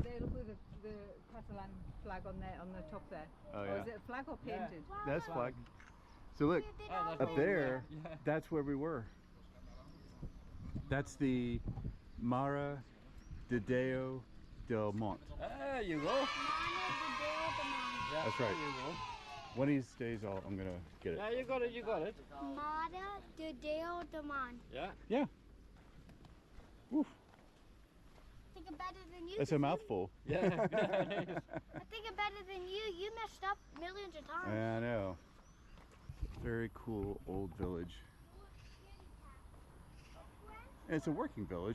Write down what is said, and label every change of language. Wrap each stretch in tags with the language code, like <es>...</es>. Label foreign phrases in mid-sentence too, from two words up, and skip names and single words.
<en>There, look at the Catalan flag on there, on the top there. oh Or yeah, is it a flag or painted? Wow. that's flag. So look, that's up there, Yeah. that's where we were. That's the Mare de Deu dél Mont. There you go. Mare de Deu Mont. Yeah, That's there right. you go. One of these days I'm gonna get it. Yeah, you got it, you got it. Mare de Deu Mont. Yeah. Yeah. Woof. I think I'm better than you. That's a mouthful. Yeah. I think I'm better than you. You messed up millions of times. I know. Very cool old village. And it's a working village.</en>